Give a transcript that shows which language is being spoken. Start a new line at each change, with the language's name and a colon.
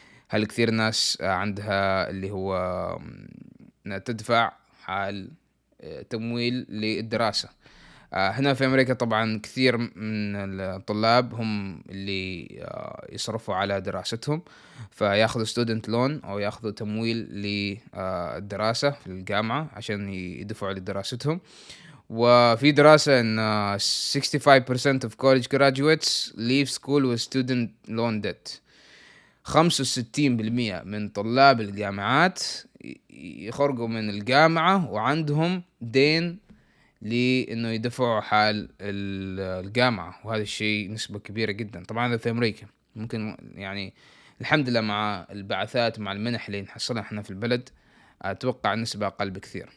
Arabic: هل كثير ناس عندها اللي هو تدفع حال تمويل للدراسة. هنا في أمريكا طبعا كثير من الطلاب هم اللي يصرفوا على دراستهم، فياخذوا student loan أو ياخذوا تمويل للدراسة في الجامعة عشان يدفعوا لدراستهم. وفي دراسة إن
English: 65% of college graduates leave school with student loan debt.
Arabic: 65% من طلاب الجامعات يخرجوا من الجامعة وعندهم دين لأنه يدفعوا حال الجامعة، وهذا الشيء نسبة كبيرة جدا. طبعا هذا في أمريكا. ممكن يعني الحمد لله مع البعثات مع المنح اللي نحصلها احنا في البلد أتوقع نسبة أقل بكثير.